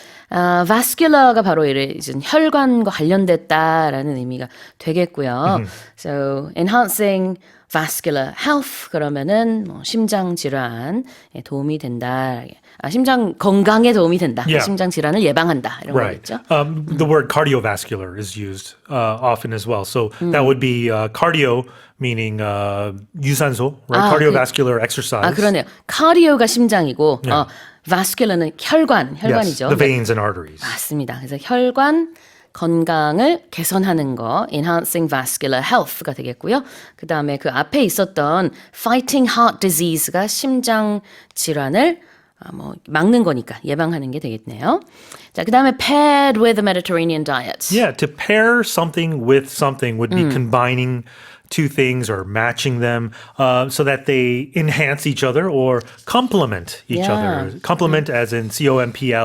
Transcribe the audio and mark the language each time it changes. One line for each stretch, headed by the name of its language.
Korean: vascular가 바로 이제 혈관과 관련됐다라는 의미가 되겠고요.
English: So enhancing vascular health
Korean: 그러면은 심장 질환에 도움이 된다. 심장 건강에 도움이 된다.
English: Yeah.
Korean: 심장 질환을 예방한다. 이런
English: Right.
Korean: 거겠죠.
English: The word cardiovascular is used often as well. So that would be cardio, meaning 유산소, right? Cardiovascular exercise.
Korean: 그러네요. 카디오가 심장이고 vascular는 혈관이죠.
English: Yes, the veins and arteries.
Korean: 맞습니다. 그래서 혈관 건강을 개선하는 거,
English: enhancing vascular health
Korean: 가 되겠고요. 그 다음에 그 앞에 있었던
English: fighting heart disease
Korean: 가 심장 질환을 막는 거니까 예방하는 게 되겠네요. 자, 그 다음에
English: paired with a Mediterranean diet. Yeah, to pair something with something would be combining two things or matching them so that they enhance each other or complement each other. Complement as in complement.